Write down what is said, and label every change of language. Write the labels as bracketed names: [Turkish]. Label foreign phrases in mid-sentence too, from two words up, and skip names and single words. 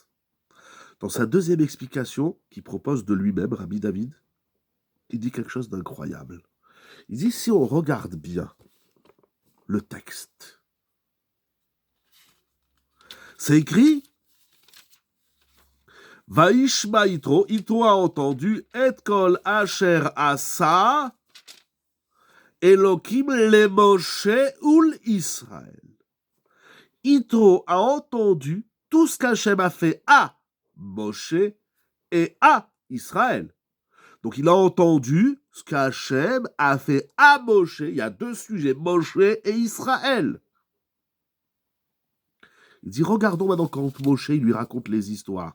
[French] Dans sa deuxième explication, qu'il propose de lui-même, Rabbi David, il dit quelque chose d'incroyable. Il dit, si on regarde bien le texte, c'est écrit [Hebrew] וישמע יתרו, [French] Yitro a entendu [Hebrew] את כל אשר עשה אלהים למשה ולישראל. [French] Yitro a entendu tout ce qu'Hachem a fait à Moshe et à Israël. Donc il a entendu ce qu'Hachem a fait à Moshe. Il y a deux sujets, Moshe et Israël. Il dit, regardons maintenant quand Moshe il lui raconte les histoires.